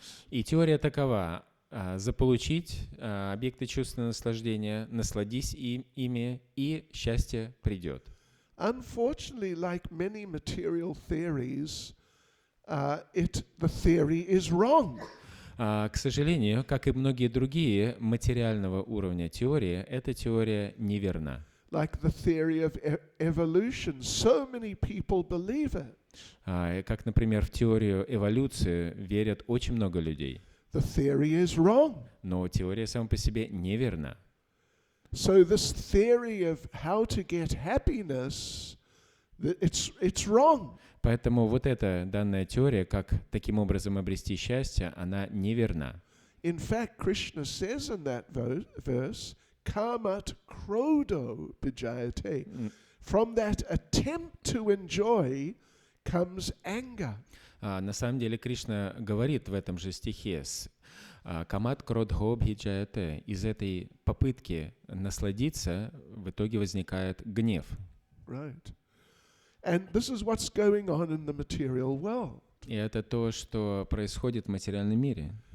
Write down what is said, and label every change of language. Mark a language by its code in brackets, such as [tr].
[ru] И теория такова: заполучить объекты чувственного наслаждения, насладись ими, и счастье придет. [en] Unfortunately, like many material theories, the theory is wrong. [ru] К сожалению, как и многие другие материального уровня теории, эта теория неверна. [en] Like the theory of evolution, so many people believe it. [ru] Как, например, в теорию эволюции верят очень много людей. [en] The theory is wrong. [ru] Но теория сама по себе неверна. [en] So this theory of how to get happiness, it's wrong. [ru] Поэтому вот эта данная теория, как таким образом обрести счастье, она неверна. [en] In fact, Krishna says in that verse, [sa] "Kamat krodo bijayate." [en] From that attempt to enjoy comes anger. [ru] На самом деле Кришна говорит в этом же стихе: [sa] «Камат кродхо бхиджаяте». [ru] Из этой попытки насладиться в итоге возникает гнев. [en] Right. And this is what's going on in the material world. [ru] И это то, что происходит в материальном мире.